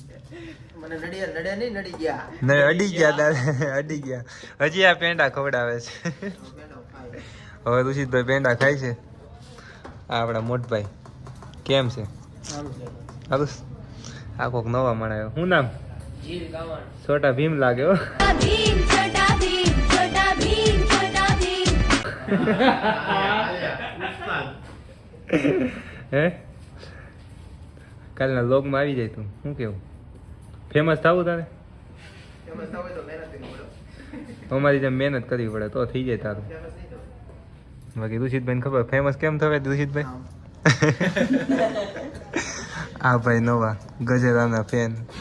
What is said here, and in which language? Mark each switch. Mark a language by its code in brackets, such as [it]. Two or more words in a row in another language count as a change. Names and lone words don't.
[gu] અડી ગયા. હજી આ પેંડા ખવડાવે છે. હવે ઋષિતભાઈ પેંડા ખાય છે. આ આપણા મોટભાઈ કેમ છે હારું આ કોક નવા મળાયો શું નામ છોટા ભીમ લાગે હો भीम छोटा भीम छोटा भीम छोटा भीम હે કાલના લોગમાં આવી જાય તું શું કેવું ફેમસ થવું તારે અમારી જેમ મહેનત કરવી પડે તો થઈ જાય તારું બાકી દુષિતભાઈ ને ખબર ફેમસ કેમ થવાય દુષિતભાઈ આ ભાઈ નવા ગજેરાના ફેન